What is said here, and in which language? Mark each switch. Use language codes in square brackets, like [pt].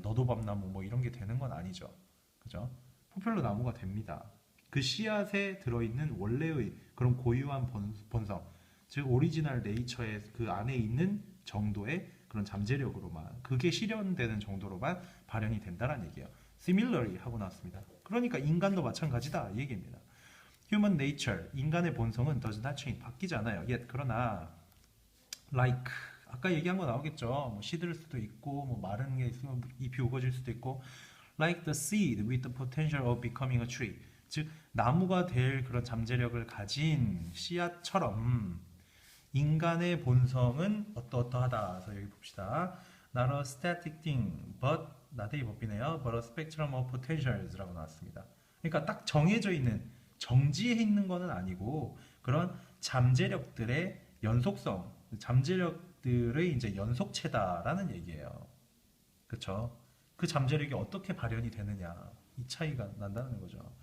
[ko] 너도밤나무 뭐 이런 게 되는 건 아니죠. 그죠? 포퓰러 나무가 됩니다. 그 씨앗에 들어있는 원래의 그런 고유한 본성. 즉 오리지널 네이처의 그 안에 있는 정도의 그런 잠재력으로만 그게 실현되는 정도로만 발현이 된다는 얘기예요. [en] Similarly [ko] 하고 나왔습니다. 그러니까 인간도 마찬가지다 이 얘기입니다. [en] Human nature [ko] 인간의 본성은 [en] does not change [ko] 바뀌지 않아요. [en] Yet [ko] 그러나 [en] like [ko] 아까 얘기한 거 나오겠죠. 뭐 시들 수도 있고 뭐 마른 게 있으면 잎이 우거질 수도 있고 [en] like the seed with the potential of becoming a tree [ko] 즉 나무가 될 그런 잠재력을 가진 씨앗처럼 인간의 본성은 어떠어떠하다. 그래서 여기 봅시다. [en] Not a static thing, but [ko] 나대기 법이네요. [en] But a spectrum of potentials라고 [ko] 나왔습니다. 그러니까 딱 정해져 있는 정지해 있는 거는 아니고 그런 잠재력들의 연속성, 잠재력들의 이제 연속체다라는 얘기예요. 그렇죠? 그 잠재력이 어떻게 발현이 되느냐 이 차이가 난다는 거죠.